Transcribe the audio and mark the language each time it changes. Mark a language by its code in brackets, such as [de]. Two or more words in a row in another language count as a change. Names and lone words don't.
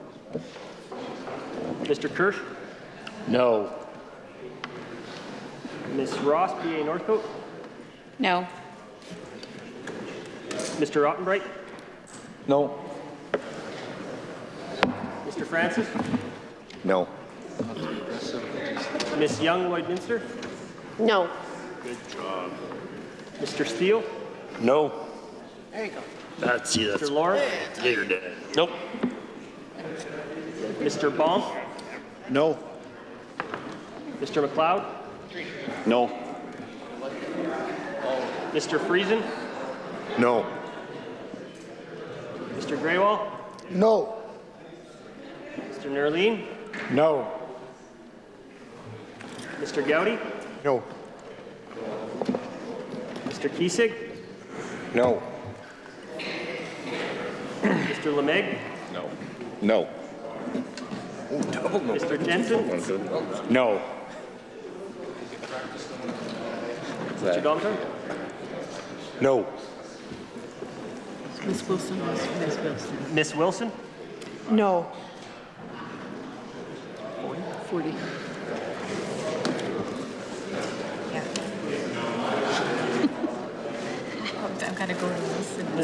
[en] Mr. Kirsch? No. Ms. Ross, PA Northcote? No. Mr. Ottenbright? No. Mr. Francis? No. Ms. Young, Lloydminster? No. Good job. Mr. Steele? No. There you go. That's you. Mr. Lawrence? Yeah, you're dead. Nope. Mr. Baum? No. Mr. McLeod? No. Mr. Friesen? No. Mr. Graywall? No. Mr. Nerline? No. Mr. Gowdy? No. Mr. Kiesig? No. Mr. Lemeg? No. No. Mr. Jensen? No. Mr. Domtar? No. Ms. Wilson. Ms. Wilson. Miss Wilson? No. 40. I've got to go to this.